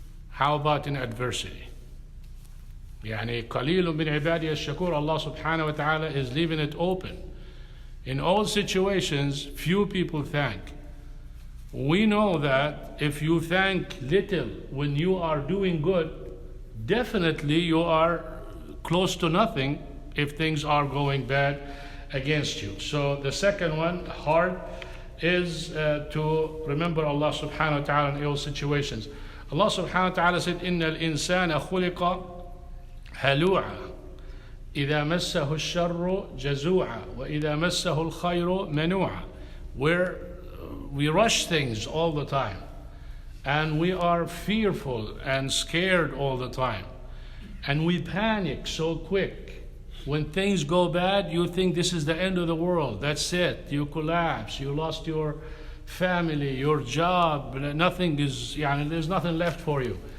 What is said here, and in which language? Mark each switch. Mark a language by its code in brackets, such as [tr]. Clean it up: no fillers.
[en] How about in adversity? [ar] يعني قليل من عبادي الشكور. [en] Allah subhanahu wa ta'ala is leaving it open. In all situations, few people thank. We know that if you thank little when you are doing good, definitely you are close to nothing if things are going bad against you. So the second one, hard, is to remember Allah subhanahu wa ta'ala in all situations. [ar] Allah subhanahu wa ta'ala said, إِنَّ الْإِنسَانَ خُلِقَ هَلُوعًا إِذَا مَسَّهُ الشَّرُّ جَزُوعًا وَإِذَا مَسَّهُ الْخَيْرُ مَنُوعًا. [en] We rush things all the time, and we are fearful and scared all the time, and we panic so quick. When things go bad, you think this is the end of the world. That's it. You collapse. You lost your family, your job. Nothing is, there's nothing left for you.